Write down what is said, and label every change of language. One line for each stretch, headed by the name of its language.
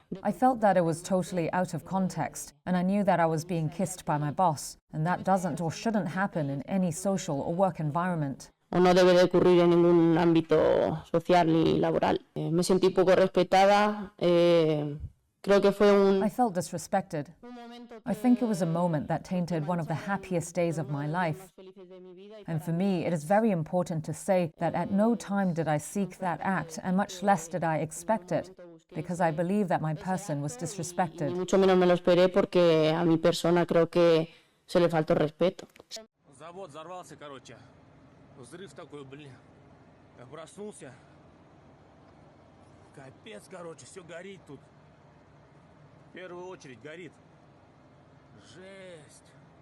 English: I felt that it was totally out of context, and I knew that I was being kissed by my boss, and that doesn't or shouldn't happen in any social or work environment.
Spanish: o no debe de ocurrir en ningún ámbito social ni laboral. Me sentí poco respetada.
English: I felt disrespected. I think it was a moment that tainted one of the happiest days of my life. And for me, it is very important to say that at no time did I seek that act, and much less did I expect it, because I believe that my person was disrespected.
Spanish: Mucho menos me lo esperé porque a mi persona creo que se le faltó respeto.
Russian: Завод взорвался, короче. Взрыв такой, блин. Я проснулся. Капец, короче, все горит тут. В первую очередь горит. Жесть.